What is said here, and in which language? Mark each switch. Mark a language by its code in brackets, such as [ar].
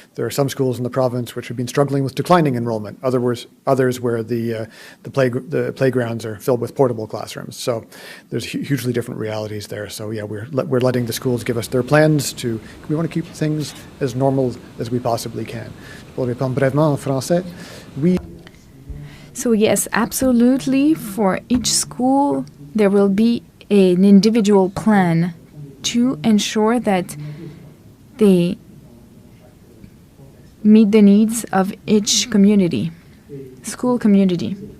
[en] There are some schools in the province which have been struggling with declining enrollment. Others where the playgrounds are filled with portable classrooms. So, there's hugely different realities there. So, yeah, we're letting the schools give us their plans. We want to keep things as normal as we possibly can. [fr] Pour répondre brièvement en français, oui. [en] So yes, absolutely, for each school there will be an individual plan to ensure that they meet the needs of each community, school community.